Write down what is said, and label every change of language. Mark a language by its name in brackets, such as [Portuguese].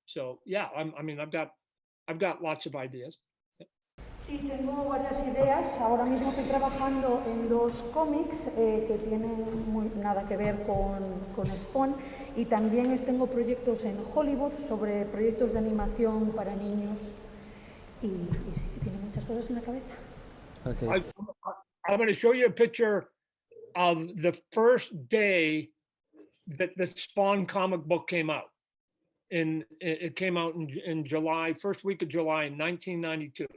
[English] So yeah, I've got lots of ideas. [Spanish] Sí, tengo varias ideas. Ahora mismo estoy trabajando en 2 cómics que tienen nada que ver con Spawn, y también tengo proyectos en Hollywood sobre proyectos de animación para niños, y tiene muchas cosas en la cabeza. [English] Okay. I'm going to show you a picture of the first day that the Spawn comic book came out. It came out in July, first week of July in 1992.